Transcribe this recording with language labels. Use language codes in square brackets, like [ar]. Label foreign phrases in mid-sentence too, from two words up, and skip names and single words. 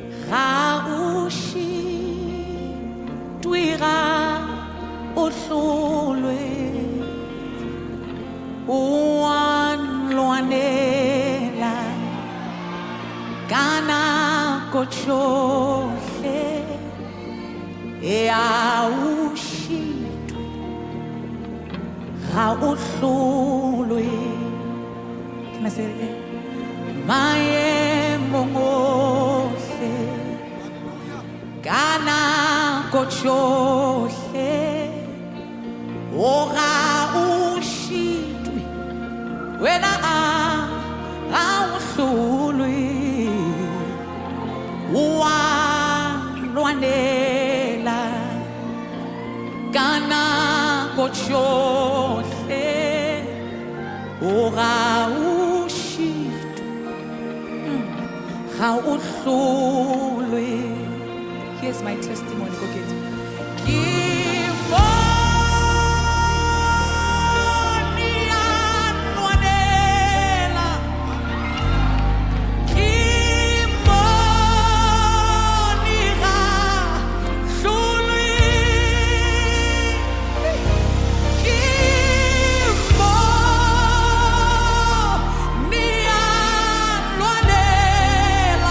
[nso] ga o šitwe ga o hlolwe o a lwanela ka nako tšohle ga o šitwe ga o hlolwe. [en] Can I say it again? [nso] Maemong ohle ka nako tšohle o ga o šitwe wena ga o hlolwe o a lwanela ka nako tšohle o ga o ga o hlolwe. [en] Here's my testimony. Go get it. [nso] Ke bone a lwanela, ke bone ga hlolwe, ke bone a lwanela.